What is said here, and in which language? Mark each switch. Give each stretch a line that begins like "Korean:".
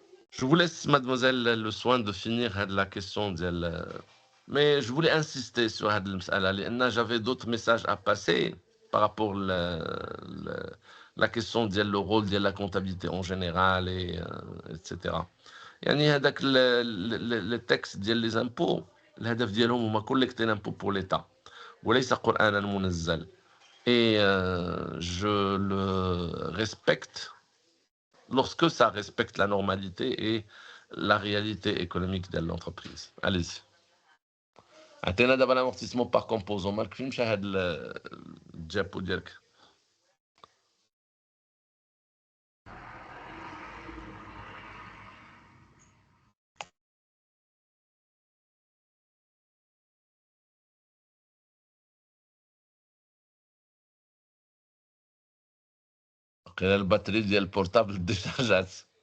French: Je vous laisse, mademoiselle, le soin de finir la question mais je voulais insister sur cette مسألة, j'avais d'autres messages à passer par rapport à la question le rôle de la comptabilité en général, etc.
Arabic: يعني هذاك le texte ديال les impôts, الهدف ديالهم هما
French: collecter l'impôt pour l'État
Arabic: وليس قرآنا منزل.
French: Et je le respecte lorsque ça respecte la normalité et la réalité économique de l'entreprise. Allez-y.
Arabic: عطينا دابا
French: l'amortissement par composant.
Arabic: مالك فين مشى هاد الجابو ديالك؟ وقيلا الباتري ديال البورتابل ديشارجات.